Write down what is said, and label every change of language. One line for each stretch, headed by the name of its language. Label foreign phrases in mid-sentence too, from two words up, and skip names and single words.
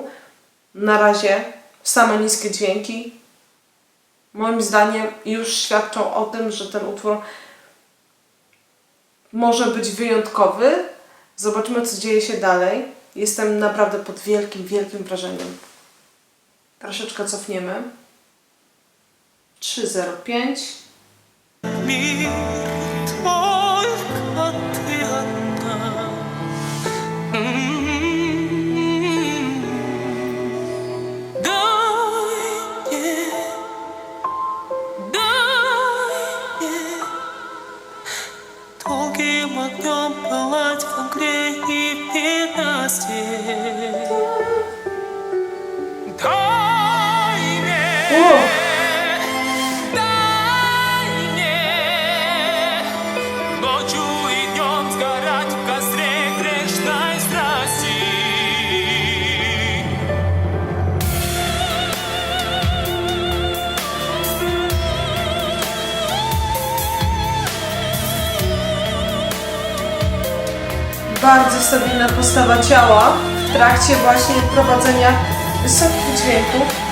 Polish: Na razie same niskie dźwięki moim zdaniem już świadczą o tym, że ten utwór może być wyjątkowy. Zobaczymy, co dzieje się dalej. Jestem naprawdę pod wielkim, wielkim wrażeniem. Troszeczkę cofniemy. 3:05.
Russian: Мир только ты одна. Дай мне долгим огнем пылать в огне и в ненастье. Дай мне. Ночью и днем сгорать в костре грешной страсти.
Polish: Bardzo stabilna postawa ciała w trakcie właśnie prowadzenia wysokich dźwięków.